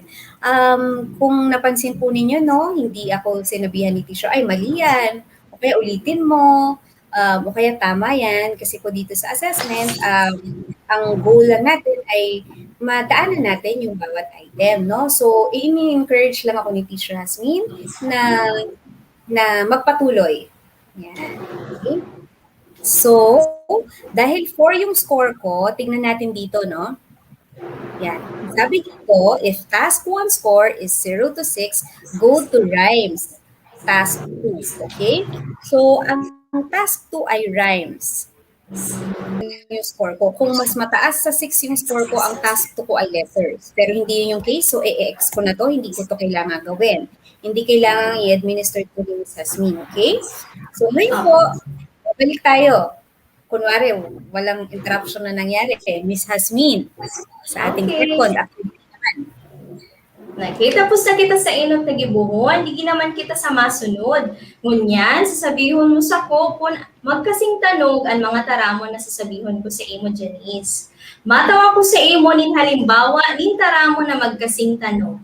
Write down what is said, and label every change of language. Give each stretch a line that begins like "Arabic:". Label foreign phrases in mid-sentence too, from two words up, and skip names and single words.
Filipino: Kung napansin po ninyo, no, hindi ako sinabihan ni teacher, ay mali yan, o kaya ulitin mo, o kaya tama yan, kasi po dito sa assessment, ang goal lang natin ay madaanan natin yung bawat item, no? So, i-encourage lang ako ni Teacher Hasmin na magpatuloy. Yan. Okay? So, dahil 4 yung score ko, tingnan natin dito, no? Yan. Sabi dito,
English: if task 1 score is 0 to 6, go to rhymes. Task 2. Okay? So,
Filipino: ang task 2 ay rhymes. Yung score ko. Kung mas mataas sa 6 yung score ko, ang task 2 ko ay letters. Pero hindi yun yung case, so i-ex ko na to, hindi ko to kailangan gawin. Hindi kailangan i-administer ko ni Ms. Hasmin, okay? So ngayon po, balik tayo. Kunwari, walang interruption na nangyari. Ms. Hasmin, sa ating Okay.
English: second activity naman.
Bikol: Okay, tapos na kita sa inot na gibuhon, di naman kita sa masunod. Ngunyan, sasabihon mo sa ko kung magkasing tanog ang mga taramon na sasabihon ko sa imo, Janice. Matawa ko sa imo nin halimbawa nin taramon na magkasing tanog.